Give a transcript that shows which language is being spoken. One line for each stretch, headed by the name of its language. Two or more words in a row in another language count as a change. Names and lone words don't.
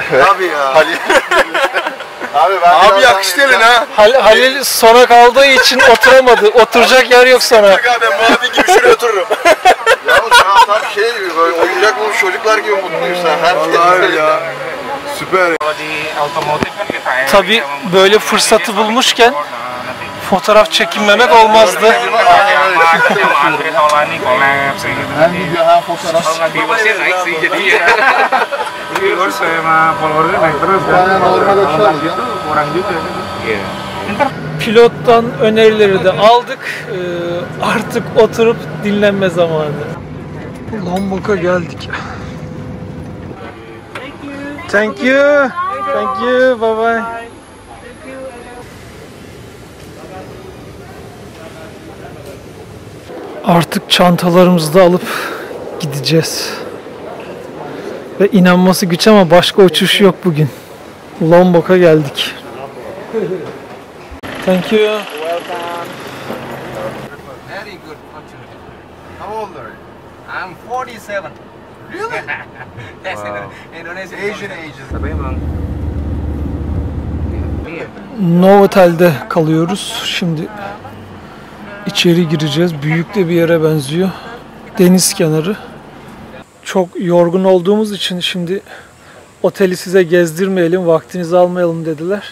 Turkish: Tabii ya. Halil. Abi yakıştırın ha. Halil sona kaldığı için oturamadı. Oturacak yer yok sana. Ben mavi gibi şuraya otururum. Yalnız ya tam şey gibi, böyle oyuncak bulmuş çocuklar gibi mutluyuz sen. Her Vallahi ya. Süper.
Indonesian: Kalau di otomotif kan kita
Turkish: Tabii böyle fırsatı bulmuşken fotoğraf çekinmemek olmazdı.
Indonesian: Android Taulani collab sih gitu.
Turkish: Hem video hem fotoğraf.
Indonesian: Kalau nggak viewers naik sih jadi ya. Viewers sama followersnya naik terus kan.
Turkish: Yani normal açarız ya.
Indonesian: Kurang juga. Iya.
Turkish: Pilottan önerileri de aldık. Artık oturup dinlenme zamanı. Lombok'a geldik.
English: Thank you. Thank you. Bye bye.
Turkish: Artık çantalarımızı da alıp gideceğiz. Ve inanması güç ama başka uçuş yok bugün. Lombok'a geldik.
English: Thank you. Welcome. Very good opportunity. How old are you? I'm 47. Really? That's Indonesian. Asian.
Indonesian: Tapi emang.
Turkish: Novotel'de kalıyoruz. Şimdi içeri gireceğiz. Büyük de bir yere benziyor. Deniz kenarı. Çok yorgun olduğumuz için şimdi oteli size gezdirmeyelim, vaktinizi almayalım dediler.